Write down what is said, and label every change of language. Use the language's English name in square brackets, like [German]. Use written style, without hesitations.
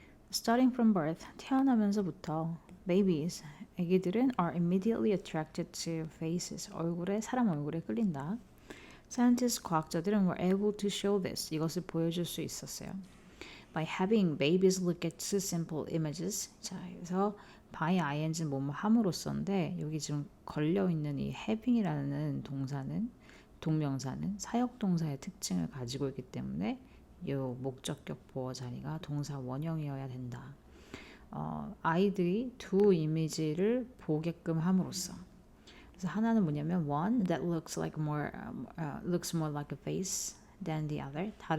[English] Starting from birth, [Korean] 태어나면서부터 [English] babies, [Korean] 아기들은 [English] are immediately attracted to faces, [Korean] 사람 얼굴에 끌린다. [English] Scientists, [Korean] 과학자들은 [English] were able to show this, [Korean] 이것을 보여줄 수 있었어요. [English] By having babies look at two simple images. [Korean] 자, 그래서 by ing는 뭐뭐 함으로써인데 여기 지금 걸려있는 이 having이라는 동명사는 사역동사의 특징을 가지고 있기 때문에 이 목적격 보어 자리가 동사 원형이어야 된다. 아이들이 두 이미지를 보게끔 함으로써. 그래서 하나는 뭐냐면 [English] one that looks more like a face than the other.